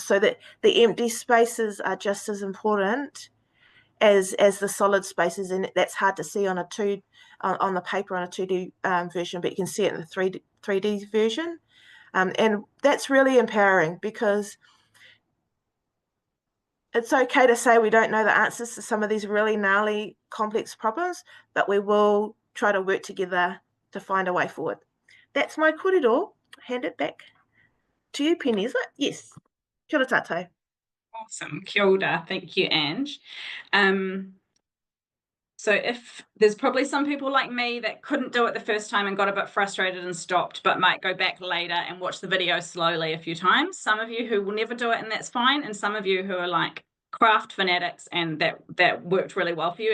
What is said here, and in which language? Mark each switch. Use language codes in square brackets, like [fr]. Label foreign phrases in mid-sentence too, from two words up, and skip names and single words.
[en] So that the empty spaces are just as important as the solid spaces, and that's hard to see on the paper on a 2D version, but you can see it in the 3D version, and that's really empowering, because it's okay to say we don't know the answers to some of these really gnarly, complex problems, but we will try to work together to find a way forward. That's my kōrero. Hand it back to you, Penny, is it? Yes. [mi] Kia ora tātou. Awesome. Kia ora. [en] Thank you, Ange. So if there's probably some people like me that couldn't do it the first time and got a bit frustrated and stopped, but might go back later and watch the video slowly a few times. Some of you who will never do it, and that's fine. And some of you who are like craft fanatics and that worked really well for you.